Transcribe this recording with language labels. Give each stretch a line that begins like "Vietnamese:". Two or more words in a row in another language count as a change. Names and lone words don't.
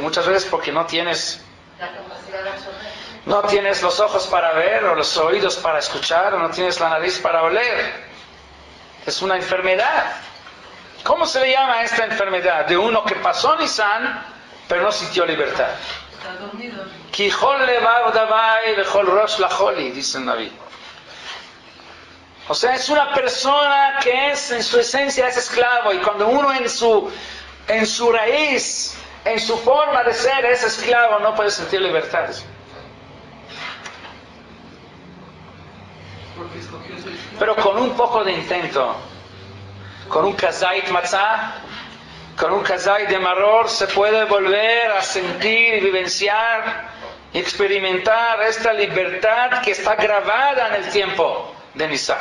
Spanish: Muchas veces porque no tienes los ojos para ver, o los oídos para escuchar, o no tienes la nariz para oler. Es una enfermedad. ¿Cómo se le llama a esta enfermedad? De uno que pasó Nisan, pero no sintió libertad.
Hebrew: כיכל לבב דווי וכל ראש לחלי,
Spanish: dice el Naví. O sea, es una persona que es, en su esencia, es esclavo, y cuando uno en su raíz, en su forma de ser, es esclavo, no puede sentir libertad. Pero con un poco de intento, con un
Hebrew: כזית מצה,
Spanish: con un kazait de maror, se puede volver a sentir y vivenciar experimentar esta libertad que está grabada en el tiempo de Nisan.